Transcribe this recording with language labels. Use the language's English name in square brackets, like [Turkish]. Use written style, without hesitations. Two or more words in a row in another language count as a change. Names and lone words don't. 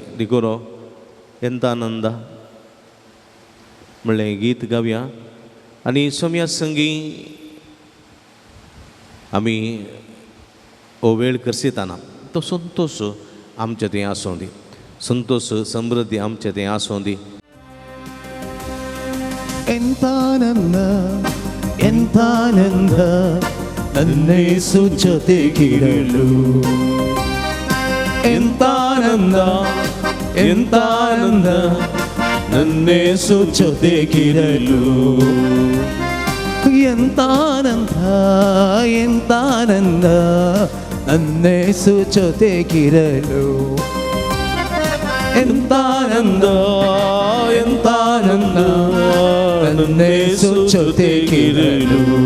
[Konkani] देखून एंत आनंद म्हणलें गीत गावया आनी सुम्या संगी आमी हो वेळ करसिताना तो संतोष आमचें थंय आसूं दी, संतोष समृद्धी आमचें थंय आसूं दी. [Kannada] ಎಂತಾನಂದ ಎಂತಾನಂದ ನನ್ನೇಸು ಜೊತೆಗಿರಲು, ಎಂತಾನಂದ ಎಂತಾನಂದ ನನ್ನೇಸು ಜೊತೆಗಿರಲು, ಎಂತಾನಂದ ಎಂತಾನಂದ ನನ್ನೇಸು ಜೊತೆಗಿರಲು, ಎಂತಾನಂದ ಎಂತಾನಂದ ನನ್ನೇಸು ಜೊತೆಗಿರಲು.